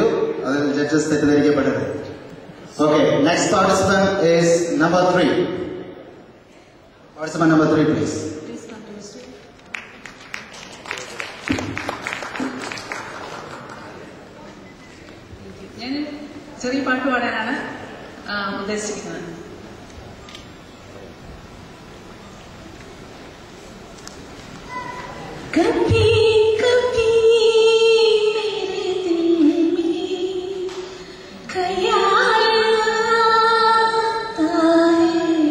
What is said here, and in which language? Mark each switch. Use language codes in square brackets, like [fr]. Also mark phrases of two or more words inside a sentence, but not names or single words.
[ml] അതിൽ ജഡ്ജസ് തെറ്റിദ്ധരിക്കപ്പെട്ടത്. [en] okay, next participant is number 3. participant number 3 please. [ml] ഞാൻ ചെറിയ പാട്ട് പാടാനാണ് ഉദ്ദേശിക്കുന്നത്. [hi] कभी कभी मेरे दिल में ख्याल आता है,